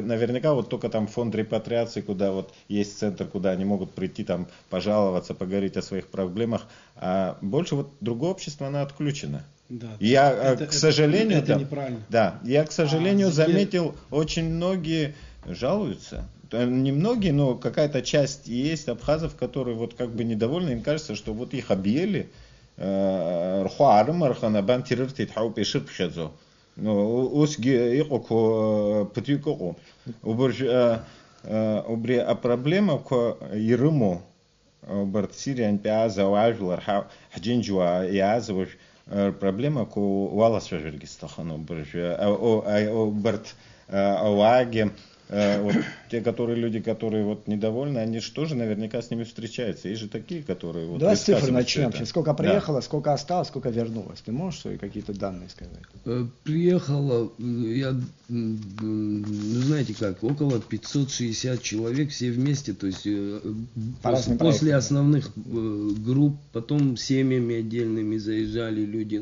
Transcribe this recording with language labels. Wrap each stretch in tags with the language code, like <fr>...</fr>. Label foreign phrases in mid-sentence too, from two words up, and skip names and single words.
<ru>Наверняка вот только там фонд репатриации, куда вот есть центр, куда они могут прийти, там пожаловаться, поговорить о своих проблемах, а больше вот другое общество, оно отключено. Да, Я, к сожалению, это неправильно. Да, я, к сожалению, заметил, очень многие жалуются. Немногие, но какая-то часть есть абхазов, которые вот как бы недовольны, им кажется, что вот их объели, проблема Ерему, Сириан Пиаза, Уажлар, Хаджинджуа, Язович, проблема ко Уаласважергистахану, Берт Ауаге. Вот те, люди, которые вот недовольны, они же тоже наверняка с ними встречаются. Есть же такие, которые... Вот, давай с цифр начнем. Сколько приехало, сколько осталось, сколько вернулось. Ты можешь свои какие-то данные сказать? Приехало, знаете как, около 560 человек все вместе, то есть после основных групп, потом семьями отдельными заезжали люди.</ru>